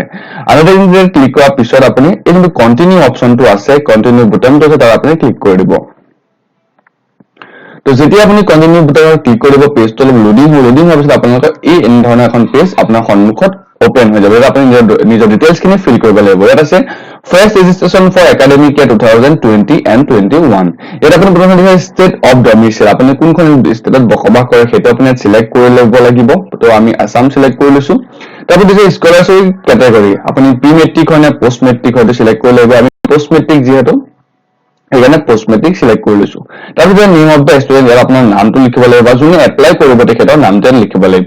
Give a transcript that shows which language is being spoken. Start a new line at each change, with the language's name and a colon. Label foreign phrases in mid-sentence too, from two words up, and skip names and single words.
Assamese: আণ্ডাৰটেকিং ক্লিক কৰাৰ পিছত আপুনি এই যোনটো
English: continue optionটো
Assamese: আছে, কণ্টিনিউ বুটামটো আছে তাত আপুনি ক্লিক কৰি দিব। তো যেতিয়া আপুনি কণ্টিনিউ বুটামত ক্লিক কৰিব, পেজটো অলপ লোডিং হোৱাৰ পিছত আপোনালোকৰ এই এনেধৰণৰ এখন পেজ আপোনাৰ সন্মুখত ওপেন হৈ যাব। আপুনি নিজৰ ডিটেইলছখিনি ফিল কৰিব লাগিব। ইয়াত আছে
English: First registration for academic year 2020 and 21.
Assamese: ইয়াত আপুনি প্ৰথমে দিছে
English: state of domicile,
Assamese: আপুনি কোনখন ষ্টেটত বসবাস কৰে সেইটো আপুনি সিলেক্ট কৰি ল'ব লাগিব। তো আমি আসাম সিলেক্ট কৰি লৈছো। তাৰপৰ দিছে
English: scholarship category,
Assamese: আপুনি
English: pre matric
Assamese: হয় নে
English: post matric
Assamese: হয় সিলেক্ট কৰি ল'ব। আমি
English: post matric
Assamese: যেহেতু এখানে
English: post matric
Assamese: সিলেক্ট কৰি লৈছো। তাৰপিছত
English: name of the student,
Assamese: ইয়াত আপোনাৰ নামটো লিখিব লাগিব বা যোনে এপ্লাই কৰিব তেখেতৰ নামটো লিখিব লাগিব।